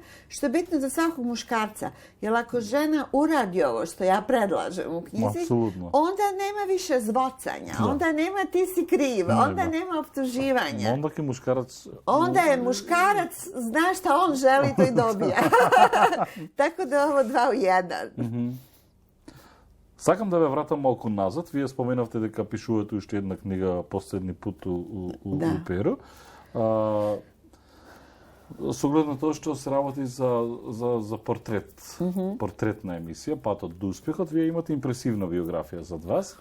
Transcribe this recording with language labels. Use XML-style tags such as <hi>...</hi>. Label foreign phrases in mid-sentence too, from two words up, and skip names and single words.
<sr>Što je bitno za svakog muškarca. Jer ako žena uradi ovo što ja predlažem u knjizi, onda nema više zvocanja, onda nema ti si kriv, onda nema optuživanja. Onda je muškarac... Onda je muškarac, zna šta on želi, to i dobija. Tako da ovo 2 u 1.</sr> <mk>Сакам да ве вратам малку назад. Вие споменавте дека пишувате уште една книга Последни пут у Перу. Со глед на тоа што се работи за портрет, портретна емисија, Патот до успехот, вие имате импресивна биографија зад вас.</mk>